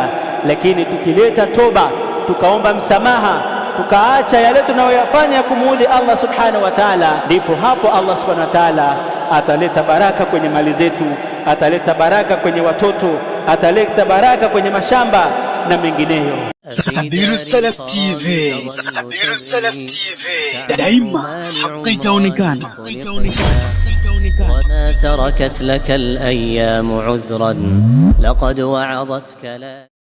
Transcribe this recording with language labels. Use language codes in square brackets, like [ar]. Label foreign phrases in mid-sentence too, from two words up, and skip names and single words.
[sw] Lakini tukileta toba, tukaomba msamaha, tukaacha yale tunayoyafanya kumuudhi Allah [ar] سبحانه وتعالى, [sw] ndipo hapo Allah [ar] سبحانه وتعالى [sw] ataleta baraka kwenye mali zetu, ataleta baraka kwenye watoto, ataleta baraka kwenye mashamba na mengineyo. Sahabiru Salaf TV, Sahabiru Salaf TV, daima haki itaonekana. [ar] وما تركت لك الأيام عذرا لقد وعظتك لا